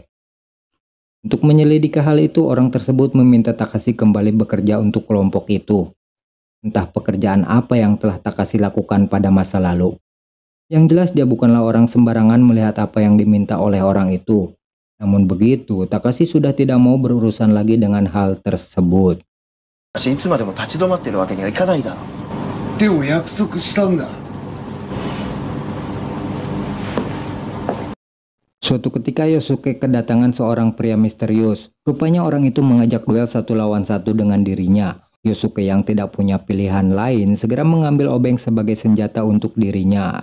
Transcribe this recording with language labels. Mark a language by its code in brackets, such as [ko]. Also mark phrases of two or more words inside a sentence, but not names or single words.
[id] Untuk menyelidiki hal itu, orang tersebut meminta Takashi kembali bekerja untuk kelompok itu. Entah pekerjaan apa yang telah Takashi lakukan pada masa lalu. Yang jelas dia bukanlah orang sembarangan melihat apa yang diminta oleh orang itu. Namun begitu, Takashi sudah tidak mau berurusan lagi dengan hal tersebut. [ja] いつまでも立ち止まってるわけにはいかないだろう。でも約束したんだ。 [id] Suatu ketika Yosuke kedatangan seorang pria misterius. Rupanya orang itu mengajak duel 1 lawan 1 dengan dirinya. Yosuke yang tidak punya pilihan lain segera mengambil obeng sebagai senjata untuk dirinya.